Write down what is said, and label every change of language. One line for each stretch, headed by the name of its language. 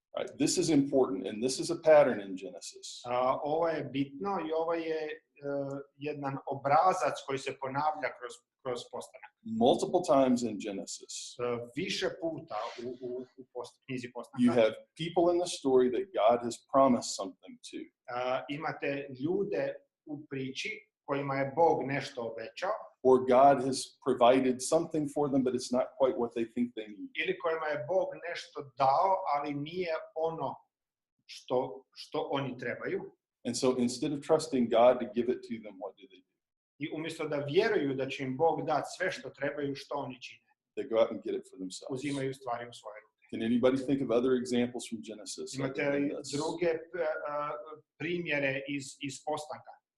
English: Right, this is important, and this is a pattern in Genesis.
Croatian: Ovo je bitno i ovo je jedan obrazac koji se ponavlja kroz postanak.
English: Multiple times in Genesis.
Croatian: Više puta u knjizi postanka.
English: You have people in the story that God has promised something to.
Croatian: Imate ljude u priči kojima je Bog nešto obećao.
English: Or God has provided something for them, but it's not quite what they think they need.
Croatian: Ili kojima je Bog nešto dao, ali nije ono što oni trebaju.
English: And so instead of trusting God to give it to them, what do they do?
Croatian: I umjesto da vjeruju da će im Bog dati sve što trebaju, što oni čine?
English: They go out and get it for themselves.
Croatian: Uzimaju stvari u svoje ruke.
English: Can anybody think of other examples from Genesis?
Croatian: Imate li druge primjere iz postanka?